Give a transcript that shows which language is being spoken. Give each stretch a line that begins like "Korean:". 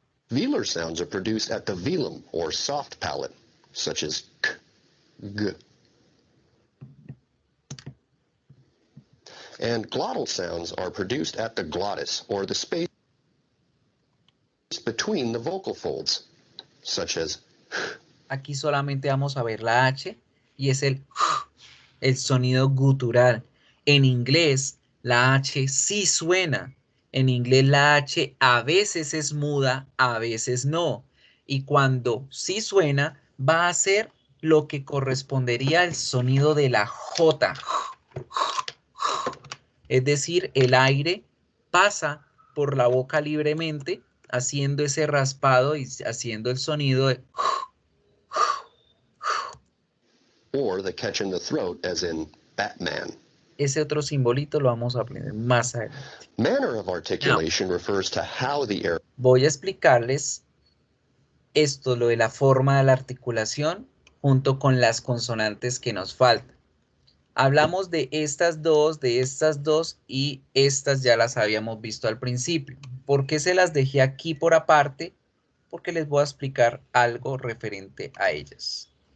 English: Velar sounds are produced at the velum or soft palate, such as k, g. And glottal sounds are produced at the glottis or the space between the vocal folds, such as.
Spanish: Aquí solamente vamos a ver la H y es el sonido gutural. En inglés, la H sí suena. En inglés, la H a veces es muda, a veces no. Y cuando sí suena, va a ser lo que correspondería al sonido de la J. Es decir, el aire pasa por la boca libremente, haciendo ese raspado y haciendo el sonido de...
English: Or the catch in the throat, as in Batman.
Spanish: Ese otro simbolito lo vamos a aprender más adelante.
English: Manner of articulation refers to how the air.
Spanish: Voy a explicarles esto, lo de la forma de la articulación, junto con las consonantes que nos faltan. Hablamos de estas dos y estas ya las habíamos visto al principio. ¿Por qué se las dejé aquí por aparte? Porque les voy a explicar algo referente a ellas.